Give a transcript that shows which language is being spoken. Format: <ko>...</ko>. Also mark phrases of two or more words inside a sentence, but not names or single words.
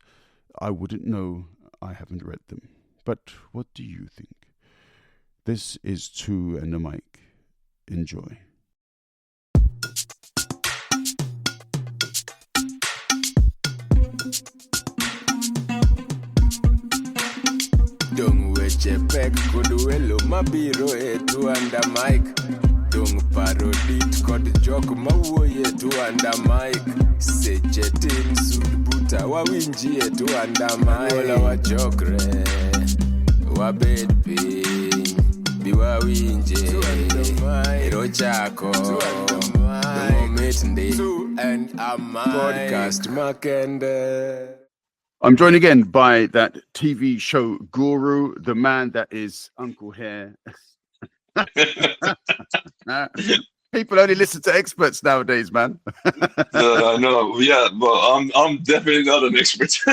<en>I wouldn't know. I haven't read them. But what do you think? This is Two and a Mic. Enjoy.</en> <luo>Dung weche pek kod welo mabiro e Two and a Mic. Dung parodit kod jok mawuoye Two and a Mic. Seche tin sud buta wawinji e Two and a Mic. Wala wachokre wabed piny bi wawinje ero chako momit ndi Two and a Mic podcast makende.</luo> <en>I'm joined again by that TV show guru, the man that is Uncle Hair. People only listen to experts nowadays, man. No, yeah, but I'm definitely not an expert.</en>